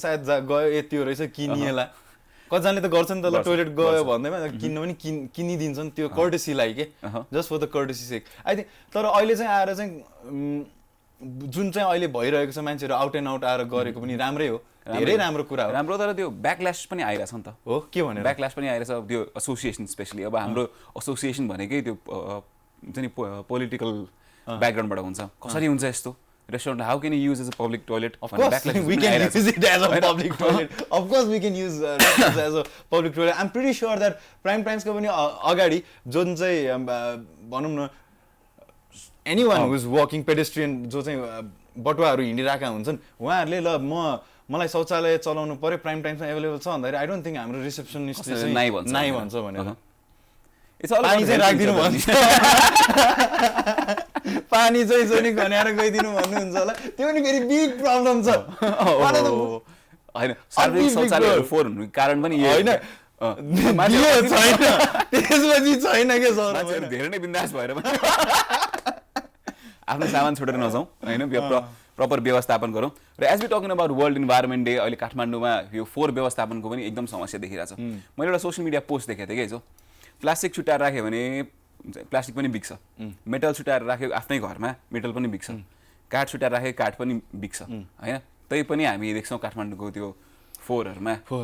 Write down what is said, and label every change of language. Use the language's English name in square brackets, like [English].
[Nepali] सायद गयो यति रहेछ किनिएला कतिजनाले त गर्छन् त ल टोइलेट गयो भन्दैमा किन्न पनि किनिदिन्छन् त्यो कर्टेसीलाई के [English] just for the courtesy sake I think [Nepali] तर अहिले चाहिँ आएर चाहिँ जुन चाहिँ अहिले भइरहेको छ मान्छेहरू आउट एन्ड आउट आएर गरेको पनि राम्रै हो धेरै राम्रो कुरा हो राम्रो तर त्यो ब्याकल्यास पनि आइरहेछ नि त हो के भनेर ब्याकल्यास पनि आइरहेछ त्यो एसोसिएसन स्पेशली अब हाम्रो एसोसिएसन भनेकै त्यो हुन्छ नि पोलिटिकल ब्याकग्राउन्डबाट हुन्छ कसरी हुन्छ यस्तो restaurant [English] How can you use as a public toilet Of course, we can use it as a public toilet. Of course, we can use restaurants as a public toilet. I'm pretty sure that Prime's [Nepali] पनि अगाडि जुन चाहिँ भनौँ न [English] anyone who is walking pedestrian [Nepali] जो चाहिँ बटुवाहरू हिँडिरहेका हुन्छन् उहाँहरूले ल मलाई शौचालय चलाउनु पर्यो प्राइम टाइम्समा एभाइलेबल छ भन्दाखेरि [English] I don't think [Nepali] हाम्रो रिसेप्सनिस्ट चाहिँ नाइ भन्छ भनेर पानी चाहिँ राखिदिनु भन्छ पानी चाहिँ नि खन्याएर गइदिनु भन्नुहुन्छ होला त्यो पनि फेरि बिग प्रब्लम छ हैन सार्वजनिक शौचालयहरू फोहोर हुनुको कारण पनि यो हैन छैन त्यसपछि छैन के सर मान्छेहरू धेरै नै बिन्दास भएर आफ्नो सामान छोडेर नजाउँ हैन प्रपर व्यवस्थापन गरौँ र [English] as we talking about world environment day [Nepali] अहिले काठमाडौँमा यो फोहोर व्यवस्थापनको पनि एकदम समस्या देखिरहेको छ मैले एउटा सोसियल मिडिया पोस्ट देखेको थिएँ कि हिजो प्लास्टिक छुट्याएर राख्यो भने प्लास्टिक पनि बिग्छ मेटल छुट्याएर राख्यो आफ्नै घरमा मेटल पनि बिग्छ काठ छुट्याएर राख्यो काठ पनि बिग्छ हैन तै पनि हामी देख्छौँ काठमाडौँको त्यो फोहोरहरूमा